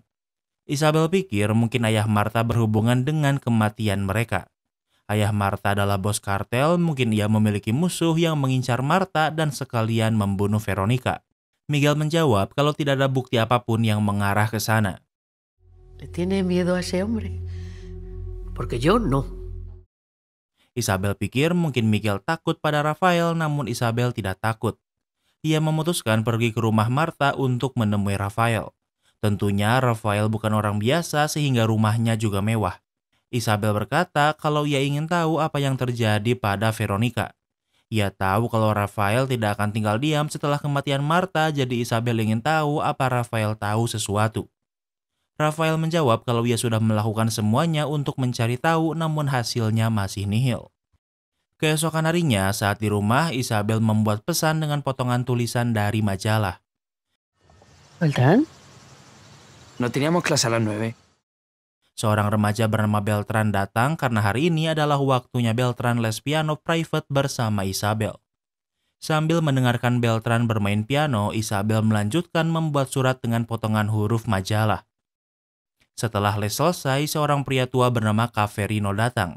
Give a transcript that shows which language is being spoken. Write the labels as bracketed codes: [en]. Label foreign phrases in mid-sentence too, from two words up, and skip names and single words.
[id] Isabel pikir mungkin ayah Martha berhubungan dengan kematian mereka. Ayah Martha adalah bos kartel, mungkin ia memiliki musuh yang mengincar Martha dan sekalian membunuh Veronica. Miguel menjawab kalau tidak ada bukti apapun yang mengarah ke sana. [es] ¿Le tiene miedo a ese hombre? Porque yo no. [id] Isabel pikir mungkin Miguel takut pada Rafael, namun Isabel tidak takut. Ia memutuskan pergi ke rumah Martha untuk menemui Rafael. Tentunya Rafael bukan orang biasa sehingga rumahnya juga mewah. Isabel berkata kalau ia ingin tahu apa yang terjadi pada Veronica. Ia tahu kalau Rafael tidak akan tinggal diam setelah kematian Martha, jadi Isabel ingin tahu apa Rafael tahu sesuatu. Rafael menjawab kalau ia sudah melakukan semuanya untuk mencari tahu, namun hasilnya masih nihil. Keesokan harinya, saat di rumah, Isabel membuat pesan dengan potongan tulisan dari majalah. [es] ¿Beltrán? No teníamos clase a las 9. [id] Seorang remaja bernama Beltran datang karena hari ini adalah waktunya Beltran les piano private bersama Isabel. Sambil mendengarkan Beltran bermain piano, Isabel melanjutkan membuat surat dengan potongan huruf majalah. Setelah les selesai, seorang pria tua bernama Caverino datang.